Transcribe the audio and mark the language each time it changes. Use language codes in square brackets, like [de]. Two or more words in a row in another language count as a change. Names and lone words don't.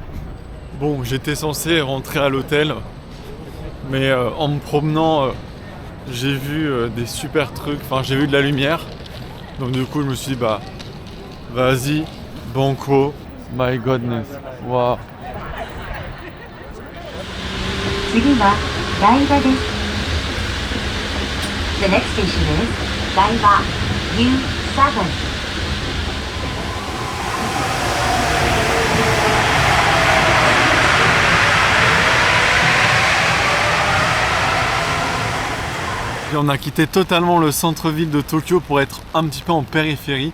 [fr] Bon, j'étais censé rentrer à l'hôtel. Mais en me promenant, j'ai vu des super trucs, enfin j'ai vu de la lumière. Donc du coup je me suis dit bah vas-y, banco, [en] my godness, [fr] waouh. [ja] 次は台場です。 [en] The next station is 台場 U7. [fr] Et on a quitté totalement le centre-ville de Tokyo pour être un petit peu en périphérie.